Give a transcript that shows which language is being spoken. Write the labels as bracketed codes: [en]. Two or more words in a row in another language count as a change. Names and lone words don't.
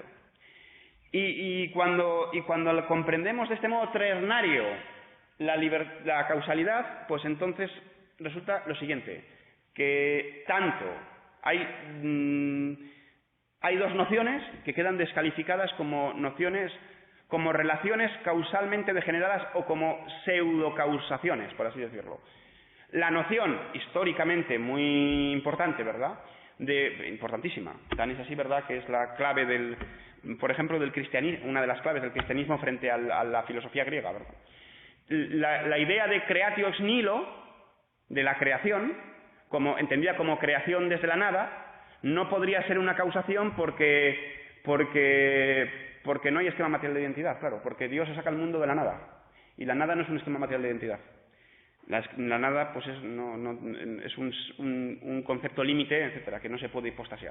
[es] Y cuando comprendemos de este modo ternario la causalidad, pues entonces resulta lo siguiente, que tanto hay dos nociones que quedan descalificadas como relaciones causalmente degeneradas o como pseudocausaciones, por así decirlo. La noción históricamente muy importante, ¿verdad?, importantísima, tan es así, ¿verdad?, que es la clave por ejemplo, del cristianismo, una de las claves del cristianismo frente a la filosofía griega, ¿verdad? La idea de [la] creatio ex nihilo, [es] de la creación, entendida como creación desde la nada, no podría ser una causación porque no hay esquema material de identidad, claro, porque Dios se saca el mundo de la nada, y la nada no es un esquema material de identidad. La nada pues es un concepto límite, etcétera, que no se puede hipostasiar.